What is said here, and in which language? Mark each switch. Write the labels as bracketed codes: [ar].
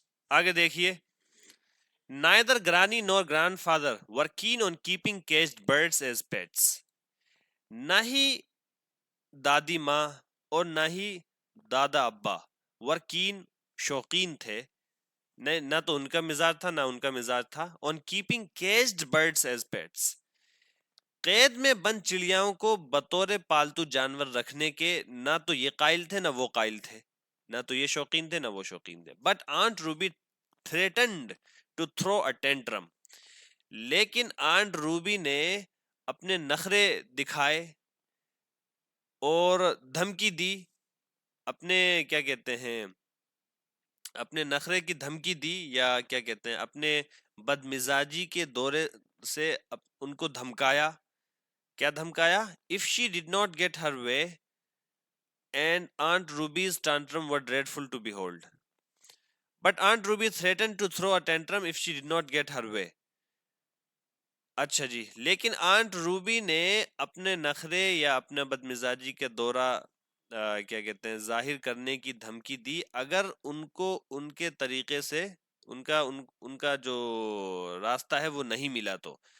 [hi] आगे देखिए, [en] neither granny nor grandfather were keen on keeping caged birds as pets. [hi] ना ही दादी माँ और ना ही दादा अब्बा वर्कीन शौकीन थे, ना तो उनका मिजाज था ना उनका मिजाज था [en] on keeping caged birds as pets, [hi] कैद में बंद चिड़ियाओं को बतौर पालतू जानवर रखने के। ना तो ये कायल थे ना वो कायल थे, ना तो ये शौकीन थे ना वो शौकीन थे। [en] but aunt Ruby threatened to throw a tantrum, [hi] लेकिन आंट रूबी ने अपने नखरे दिखाए और धमकी दी, अपने क्या कहते हैं, अपने नखरे की धमकी दी, या क्या कहते हैं, अपने बदमिजाजी के दौरे से उनको धमकाया। क्या धमकाया? [en] If she did not get her way and Aunt Ruby's tantrum were dreadful to behold. But Aunt Ruby threatened to throw a tantrum if she did not get her way. [hi] अच्छा जी, लेकिन आंट रूबी ने अपने नखरे या अपने बदमिजाजी के दौरा क्या कहते हैं जाहिर करने की धमकी दी अगर उनको उनके तरीके से उनका जो रास्ता है वो नहीं मिला तो।